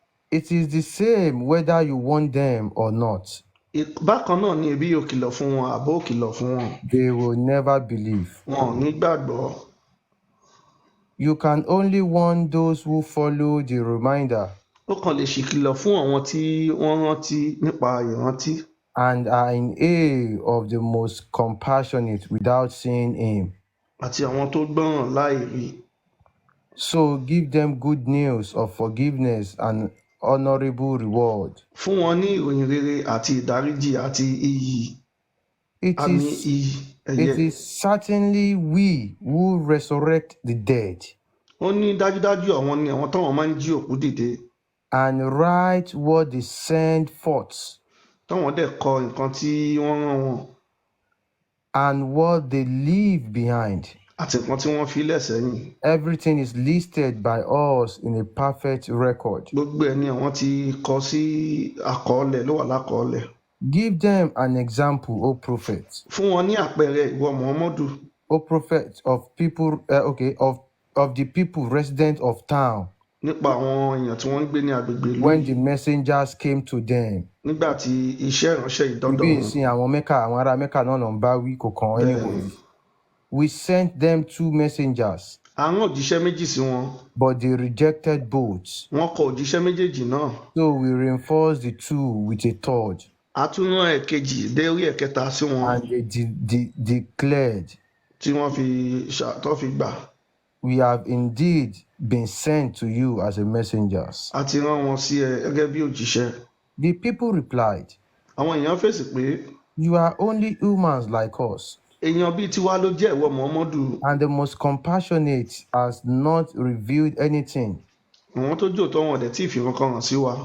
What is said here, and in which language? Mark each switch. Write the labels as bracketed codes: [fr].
[en] It is the same whether you want them or not. [yo] Bákan náà ni ebi yóò kìlọ̀ fún wọn àbó kìlọ̀ fún wọn. [en] they will never believe. [yo] Wọn ò ní gbàgbọ́. [en] You can only warn those who follow the reminder [yo] Ó kàn lè ṣìkìlọ̀ fún àwọn tí wọ́n rántí nípa ìrántí [en] and are in awe of the most compassionate without seeing him. [yo] àti àwọn tó gbọ́ràn láì rí. [en] So give them good news of forgiveness and honorable reward. [yo] Fún wọn ní ìròyìn rere àti ìdáríjì àti iyì. [en] It [yo] Àmì [en] is, [yo] iyì ẹ̀yẹ. [en] it is certainly we who resurrect the dead [yo] Ó ní dájúdájú àwọn ni àwọn táwọn máa ń jí òkú dìde. [en] and write what they send forth [yo] Táwọn dẹ̀ kọ nǹkan tí wọ́n rán wọn [en] and what they leave behind. [yo] àti nǹkan tí wọ́n fi lẹ̀ sẹ́yìn. [en] Everything is listed by us in a perfect record. [yo] Gbogbo ẹ̀ ni àwọn ti kọ sí àkọọ́lẹ̀ ló wà lákọọ́lẹ̀. [en] Give them an example, O prophet. [yo] Fún wọn ní àpẹẹrẹ ìwọ Muhammadu. [en] O prophet of people, of the people resident of town. [yo] Nípa àwọn èèyàn tí wọ́n ń gbé ní agbègbè ìlú [en] When [yo] yìí. [en] the messengers came to them. [yo] Nígbà tí iṣẹ́ ìránṣẹ́ ìdọ́dọ̀ Ibi wọn. ìsìn àwọn Mẹ́kà, àwọn ará Mẹ́kà náà ló ń bá wí kò kàn anybody. [en] We sent them 2 messengers, [yo] A rán òjíṣẹ́ méjì sí wọn. [en] but they rejected both. [yo] Wọ́n kọ òjíṣẹ́ méjèèjì náà. [en] So we reinforced the 2 with a third, [yo] A tún rán ẹ̀kejì dé orí ẹ̀kẹta sí wọn [en] and they declared, [yo] tí wọ́n tó fi gbà. [en] we have indeed been sent to you as a messengers. [yo] A ti rán wọn sí ẹ gẹ́gẹ́ bí òjíṣẹ́. [en] The people replied, [yo] Àwọn èèyàn fèsì pé [en] you are only humans like us, [yo] èèyàn bíi tiwa ló jẹ́ ìwọ Muhammadu. [en] and the most compassionate has not revealed anything. [yo] Àwọn tó jòótọ́ wọn dẹ̀ tí ìfihàn kan hàn sí wa.